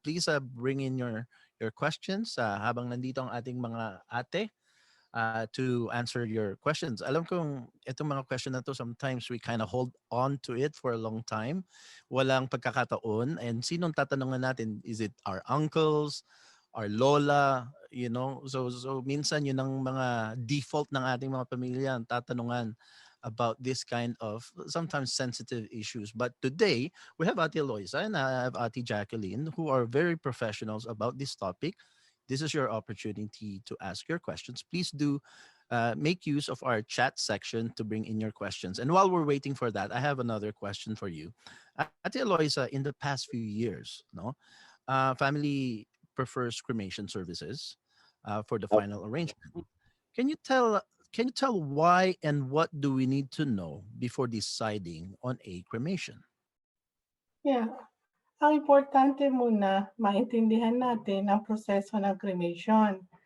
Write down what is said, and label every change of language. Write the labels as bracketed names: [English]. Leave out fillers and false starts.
[English] Please bring in your questions [Filipino] habang nandito ang ating mga ate [English] to answer your questions. [Filipino] Alam kong itong mga question na to, [English] sometimes we kind of hold on to it for a long time. [Filipino] Walang pagkakataon. And sinong tatanungan natin? [English] Is it our uncles, our lola, you know? [Filipino] So minsan yun ang mga default ng ating mga pamilya, ang tatanungan [English] about this kind of sometimes sensitive issues. But today, we have Ate Eloisa and I have Ate Jacqueline who are very professionals about this topic. This is your opportunity to ask your questions. Please do make use of our chat section to bring in your questions. And while we're waiting for that, I have another question for you. Ate Eloisa, in the past few years, no, family prefers cremation services for the final arrangement. Can you tell why and what do we need to know before deciding on a cremation? Yeah. [Filipino] Ang importante muna, maintindihan natin ang proseso ng cremation.